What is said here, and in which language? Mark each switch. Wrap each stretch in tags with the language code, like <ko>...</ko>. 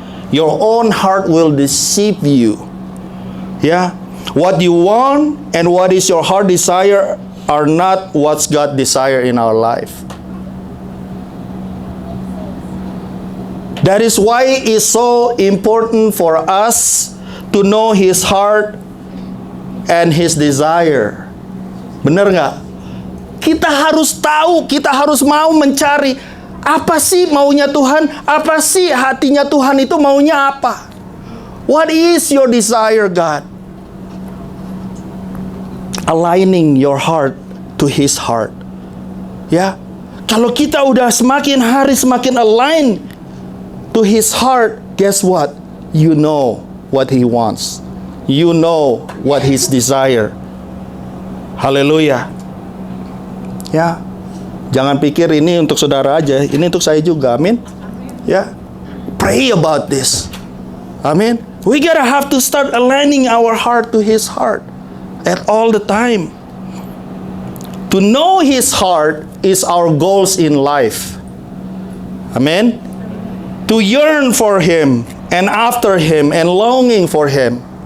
<en>Your own heart will deceive you. Ya, what you want and what is your heart desire are not what's God desire in our life. That is why it's so important for us to know His heart and His desire.</en> <id>Benar nggak? Kita harus tahu, kita harus mau mencari apa sih maunya Tuhan, apa sih hatinya Tuhan itu maunya apa?</id> <en>What is your desire, God? Aligning your heart to His heart.</en> <id>Ya, kalau kita udah semakin hari semakin</id> <en>align to His heart, guess what? You know what He wants. You know what His desire.</en> <id>Haleluya. Ya, jangan pikir ini untuk saudara aja, ini untuk saya juga.</id> <en>Amin. Ya, pray about this. Amin. We gotta have to start aligning our heart to His heart at all the time. To know His heart is our goals in life. Amen. To yearn for Him and after Him and longing for Him.</en>